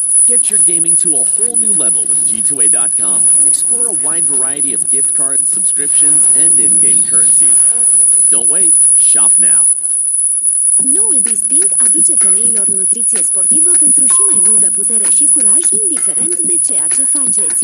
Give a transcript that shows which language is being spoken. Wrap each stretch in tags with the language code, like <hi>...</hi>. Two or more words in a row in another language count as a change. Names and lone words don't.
<en>Get your gaming to a whole new level with G2A.com. Explore a wide variety of gift cards, subscriptions, and in-game currencies. Don't wait, shop now.</en> <ro>Noul Bisping aduce femeilor nutriție sportivă pentru și mai multă putere și curaj, indiferent de ceea ce faceți.</ro>